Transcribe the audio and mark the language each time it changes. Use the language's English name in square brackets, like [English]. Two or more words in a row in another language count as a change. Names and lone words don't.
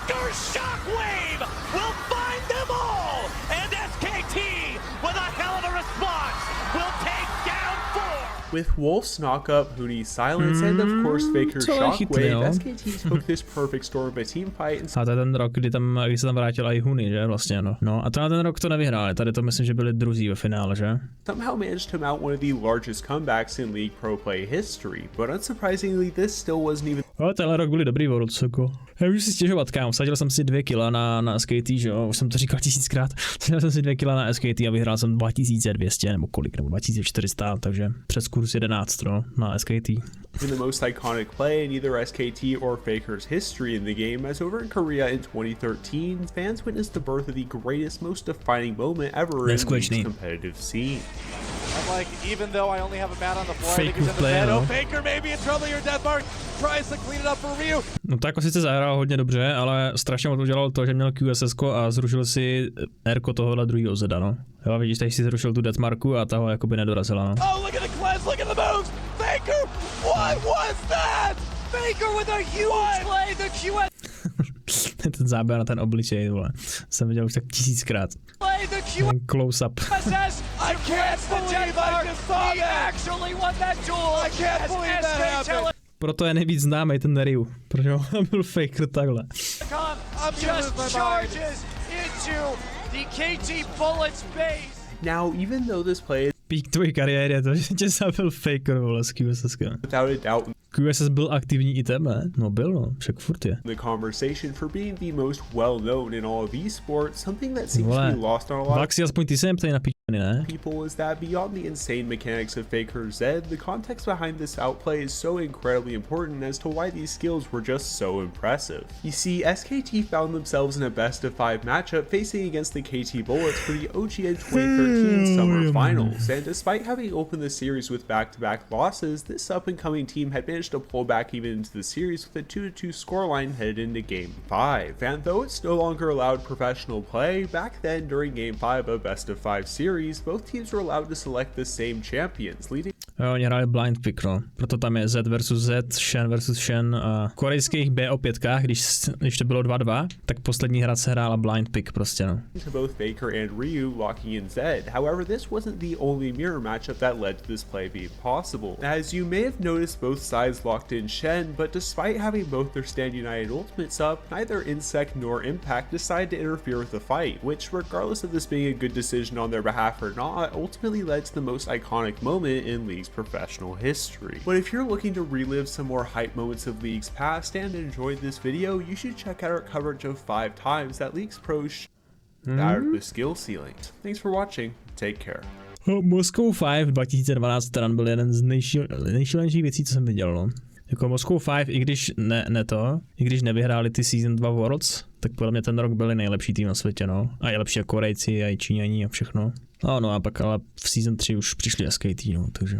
[English] Backdoor shockwave will find them all, and SKT with a hell of a response will take down 4. With Wolf's knock-up, Hoodie's silence, and of course Faker's shockwave, SKT took this perfect storm of a team fight and [Czech] a to je ten rok, kdy se tam vrátil i Huni, že vlastně, no. No a ten rok to nevyhráli, tady to myslím, že byli druzí ve finále, že? [English] somehow managed to mount one of the largest comebacks in League Pro Play history, but unsurprisingly, this still wasn't even [Czech] Ale tenhle rok byli dobrý Worlds, jako. Já můžu si stěžovat, kámo, vsadil jsem si 2 kila na SKT, že jo, už jsem to říkal 1000krát, vsadil jsem si 2 kila na SKT a vyhrál jsem 2200 nebo kolik, nebo 2400, takže přes kurz 11, no, na SKT. [English] the most iconic play in either SKT or Faker's history in the game, as over in Korea in 2013, fans witnessed the birth of the greatest, most defining moment ever in the competitive scene. I'm like, even though I only have a bat on the floor, Fake I think he's in the play, bed. [Czech] no? [English] Oh, Faker maybe in trouble here, Deathmark tries to clean it up for Ryu. [Czech] No tak jako sice zahrál hodně dobře, ale strašně mu to udělal to, že měl QSS a zrušil si Rko tohohle druhýho Zeda, no. Jo, vidíš, tady si zrušil tu deathmarku a ta ho jakoby nedorazila, no. [English] Oh, look at the cleanse, look at the moves! Faker, what was that? Faker with a huge play, the QS... [Czech] Ten záběr na ten obličej, vole. Jsem viděl už tak 1000krát. Ten close-up. [English] I can't believe I just saw that! Actually won that duel! I can't believe that happened! [Czech] Proto je nejvíc známý ten Ryu, protože on byl faker takhle. [English] Just charges into the KT Bullets base. Now, even though this play is [Czech] Pík tvojí kariéry je to, že tě zabil faker, vole, z QSS. [English] without a doubt [Czech] QSS byl aktivní item, ne? No byl, no, však furt je. [English] the conversation for being the most well-known in all of esports, something that seems to be lost on a lot [Czech] Vaxi, aspoň ty se jim ptají na píčany, ne? [English] people is that beyond the insane mechanics of Faker Zed, the context behind this outplay is so incredibly important as to why these skills were just so impressive. You see, SKT found themselves in a best-of-5 matchup facing against the KT Bullets for the OGN 2013 Summer Finals, and despite having opened the series with back-to-back losses, this up-and-coming team had managed to pull back even into the series with a 2-2 scoreline headed into Game 5. And though it's no longer allowed professional play, back then during Game 5 of best-of-5 series, both teams were allowed to select the same champions, leading [Czech] Jo, oni hráli blind pick, no. Proto tam je Z versus Z, Shen versus Shen a korejských BO5, když to bylo 2-2, tak poslední hra se hrála blind pick prostě, no. [English] to both Faker and Ryu locking in Zed. However, this wasn't the only mirror matchup that led to this play being possible. As you may have noticed, both sides locked in Shen, but despite having both their Stand United ultimates up, neither InSec nor Impact decided to interfere with the fight, which, regardless of this being a good decision on their behalf or not, ultimately led to the most iconic moment in League's professional history. But if you're looking to relive some more hype moments of League's past and enjoyed this video, you should check out our coverage of 5 times that League's pros shattered the skill ceiling. Thanks for watching, take care. [Czech] Moscow 5 2012 teda byl jeden z nejšílenějších věcí, co jsem viděl, no. Jako Moscow 5, i když nevyhráli ty Season 2 Worlds, tak podle mě ten rok byli nejlepší tým na světě, no. A je lepší jako Korejci, a i Číňaní a všechno. No a pak ale v Season 3 už přišli SKT, no, takže...